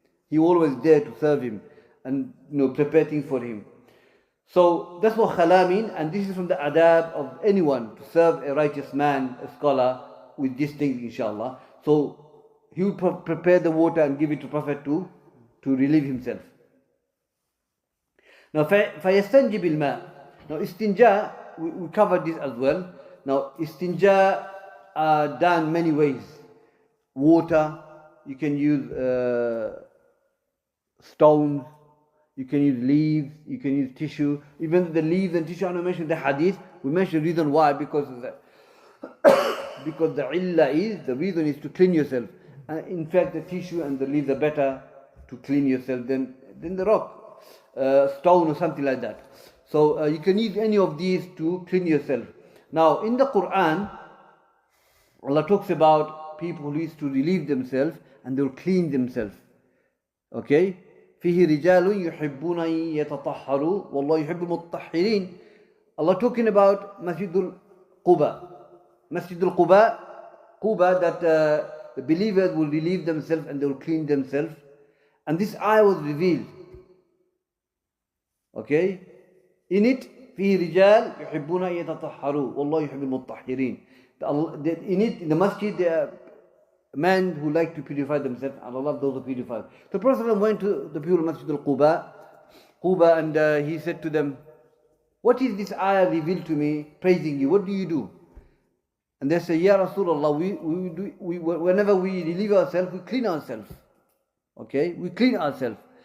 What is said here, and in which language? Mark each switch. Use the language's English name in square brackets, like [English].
[English] He always there to serve him and prepare things for him. So that's what khala mean, and this is from the adab of anyone to serve a righteous man, a scholar, with these things, inshallah. So he would prepare the water and give it to Prophet to relieve himself. Now, [Arabic] فَيَسْتَنْجِ بِالْمَاءِ. [English] Now, istinja, we covered this as well. Now, istinja are done many ways. Water, you can use stones, you can use leaves, you can use tissue. Even the leaves and tissue, I mentioned the hadith. We mentioned the reason why, because the the reason is to clean yourself. In fact, the tissue and the leaves are better to clean yourself than the rock, stone or something like that. So you can use any of these to clean yourself. Now, in the Quran, Allah talks about people who used to relieve themselves and they will clean themselves. Okay? [Arabic] فيه رجال يحبون أن يتطهروا والله يحب المطهرين. [English] Allah talking about Masjidul Quba. Masjidul Quba, that the believers will relieve themselves and they will clean themselves. And this ayah was revealed. Okay? In it, [Arabic] فيه رجال يحبون أن يتطهروا والله يحب المطهرين. [English] In it, in the masjid, there are men who like to purify themselves, and Allah loves those who purify. The Prophet went to the people of Masjid al-Quba, and he said to them, what is this ayah revealed to me, praising you? What do you do? And they say, [Arabic] Ya Rasulullah, [English] whenever we relieve ourselves, we clean ourselves. Okay? We clean ourselves.